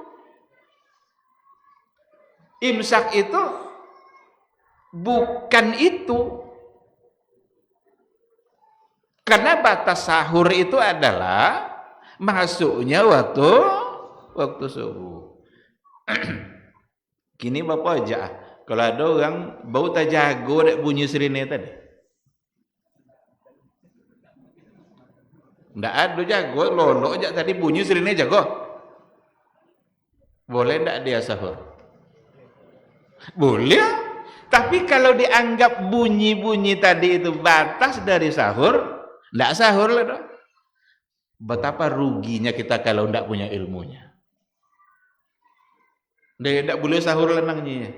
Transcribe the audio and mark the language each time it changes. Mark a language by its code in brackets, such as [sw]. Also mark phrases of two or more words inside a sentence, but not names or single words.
[id] Imsak itu bukan itu. Karena batas sahur itu adalah masuknya waktu subuh. [min] Kini Bapak aja, kalau ada orang bau tak jago dek bunyi sirine tadi. Ndak ada jago, lolo aja tadi bunyi sirine jago. [id] Boleh ndak dia sahur? Boleh. Tapi kalau dianggap bunyi-bunyi tadi itu batas dari sahur, ndak sahur lah dong. Betapa ruginya kita kalau ndak punya ilmunya. [min] Ndak boleh sahur lenangnya.